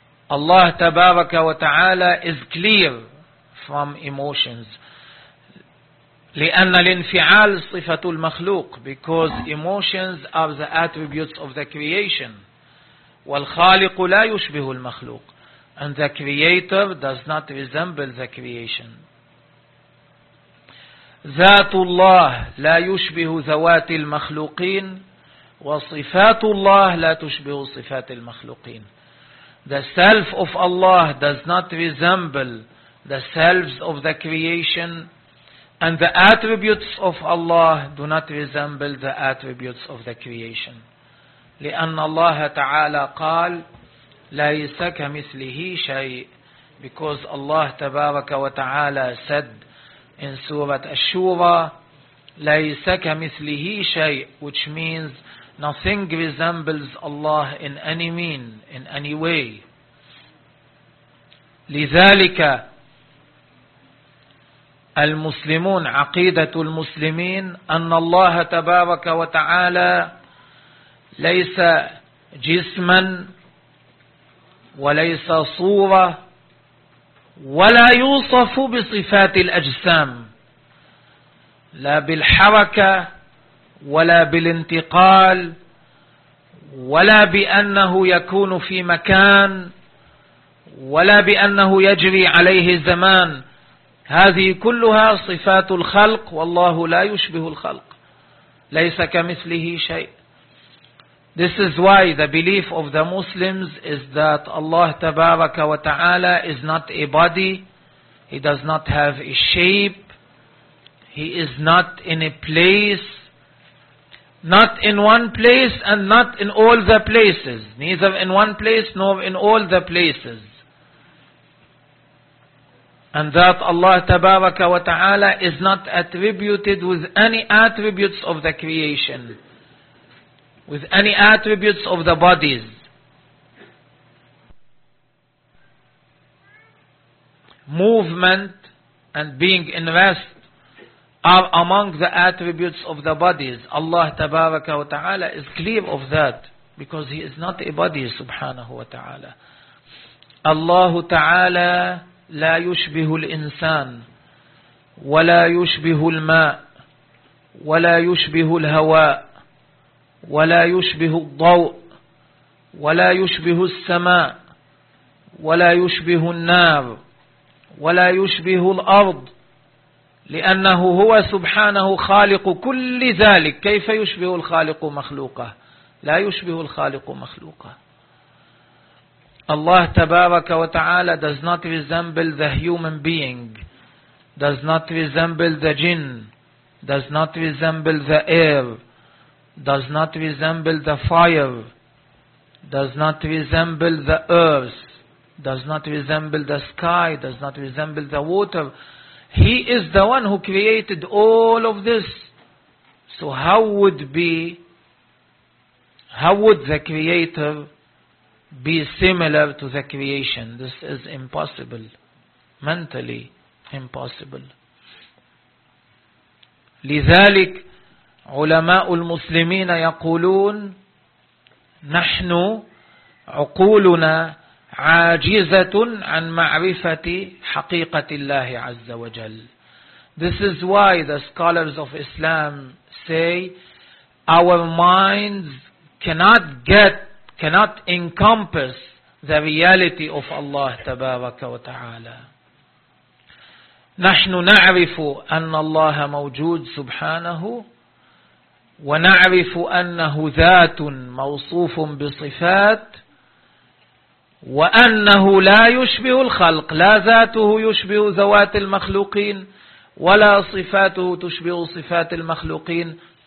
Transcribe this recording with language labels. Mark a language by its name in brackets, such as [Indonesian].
[English] Allah [Arabic] تبارك وتعالى [English] is clear from emotions. [Arabic] لأن الانفعال صفة المخلوق. [English] Because emotions are the attributes of the creation. [Arabic] والخالق لا يشبه المخلوق. [English] And the creator does not resemble the creation. [Arabic] ذات الله لا يشبه ذوات المخلوقين. وصفات الله لا تشبه صفات المخلوقين. [English] The self of Allah does not resemble the selves of the creation, and the attributes of Allah do not resemble the attributes of the creation. [Arabic] لأن الله تعالى قال ليس كمثله شيء. [English] Because Allah [Arabic] تبارك وتعالى [English] said in Surah Ash-Shura [Arabic] ليس كمثله شيء, [English] which means nothing resembles Allah in any mean, in any way. [Arabic] لذلك المسلمون عقيدة المسلمين أن الله تبارك وتعالى ليس جسما وليس صورة ولا يوصف بصفات الأجسام لا بالحركة ولا بالانتقال ولا بأنه يكون في مكان ولا بأنه يجري عليه زمان. هذه كلها صفات الخلق والله لا يشبه الخلق ليس كمثله شيء. [English] This is why the belief of the Muslims is that Allah [Arabic] تبارك وتعالى [English] is not a body. He does not have a shape. He is not in a place. Not in one place and not in all the places. Neither in one place nor in all the places. And that Allah [Arabic] تبارك وتعالى [English] is not attributed with any attributes of the creation. With any attributes of the bodies. Movement and being in rest are among the attributes of the bodies. Allah [Arabic] تبارك وتعالى [English] is clear of that because He is not a body [Arabic] سبحانه وتعالى. الله تعالى لا يشبه الإنسان ولا يشبه الماء ولا يشبه الهواء ولا يشبه الضوء ولا يشبه السماء ولا يشبه النار ولا يشبه الأرض. لأنه هو سبحانه خالق كل ذلك. كيف يشبه الخالق مخلوقه؟ لا يشبه الخالق مخلوقه. [English] Allah tabaraka wa ta'ala does not resemble the human being, does not resemble the jinn, does not resemble the air, does not resemble the fire, does not resemble the earth, does not resemble the sky, does not resemble the water. He is the one who created all of this. So how would the Creator be similar to the creation? This is impossible. Mentally impossible. [Arabic] لذلك علماء المسلمين يقولون نحن عقولنا عاجزة عن معرفة حقيقة الله عز وجل. [English] This is why the scholars of Islam say our minds cannot encompass the reality of Allah [Arabic] تبارك وتعالى. نحن نعرف أن الله موجود سبحانه ونعرف أنه ذات موصوف بصفات وأنه لا يشبه الخلق، لا ذاته يشبه ذوات المخلوقين ولا صفاته تشبه صفات المخلوقين.